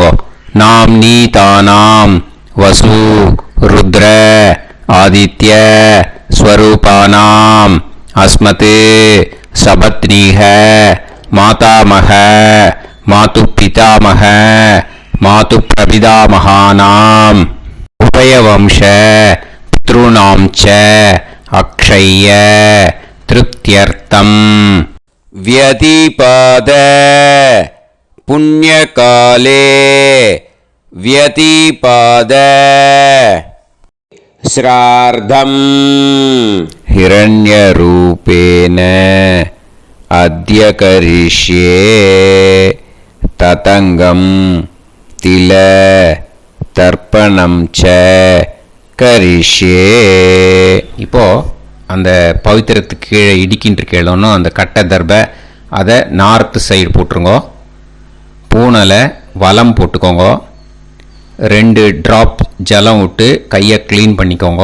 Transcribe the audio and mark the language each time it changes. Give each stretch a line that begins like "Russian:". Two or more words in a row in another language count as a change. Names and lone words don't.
Sanskrit: नाम् नी तानाम् वसु रुद्र आदित्य स्वरूपाणाम् अस्मत् सपत्नीक मातामह मातु पितामह मातु प्रपितामहानाम् उभयवंश पितृणाम् च अक्षय्य तृप्त्यर्थम्. व्यतिपाद पुण्यकाले व्यतिपाद श्रार्धम् हिरण्यरूपेण अद्य करिष्ये ततङ्गं तिल तर्पणं च करिष्ये.
Tamil: இப்போ அந்த பவித்திரத்துக்கு கீழே இடிக்கின்ற கீழோன்னு அந்த கட்டை தர்பை அதை
English: north side
Tamil: போட்டுருங்கோ. பூனலை வலம் போட்டுக்கோங்க. 2 ட்ராப் ஜலம் விட்டு கையை க்ளீன் பண்ணிக்கோங்க.